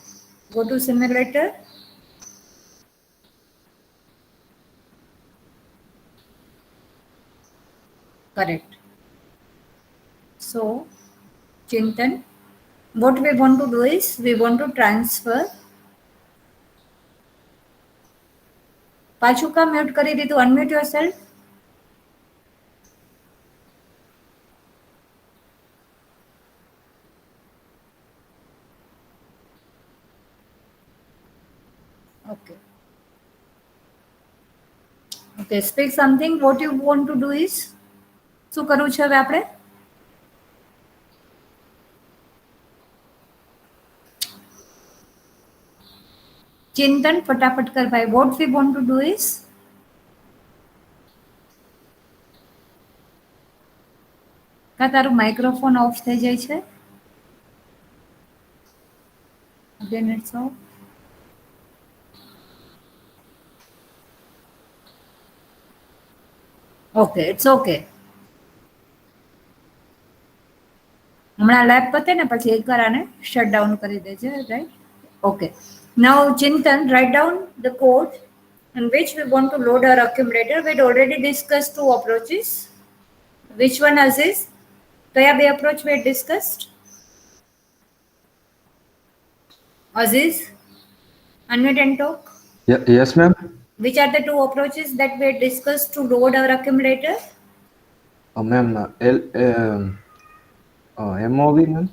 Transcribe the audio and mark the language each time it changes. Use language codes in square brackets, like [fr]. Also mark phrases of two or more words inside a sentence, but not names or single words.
[en] Go to simulator. Correct. So, Chintan, what we want to do is we want to transfer. [gu] પાછું કા મ્યુટ કરી દીધું? [en] Unmute yourself. Okay. Okay, speak something. What you want to do is [gu] શું કરવું છે હવે આપણે? ચિંતન ફટાફટ કર ભાઈ. [en] What we want to do is [gu] કા તારું માઇક્રોફોન ઓફ થઈ જાય છે? [en] Again it's off. Okay, it's okay. [gu] હમણાં લેબ પતે ને પછી એકવાર આને [en] shut down [gu] કરી દેજે, [en] right? Okay. Now Chintan, write down the code in which we want to load our accumulator. We had already discussed two approaches. Which one, Aziz? [gu] કયા બે [en] approach we had discussed? Aziz, unmute and talk. Yes, ma'am. Which are the two approaches that we had discussed to load our accumulator? Ma'am, MOV, ma'am?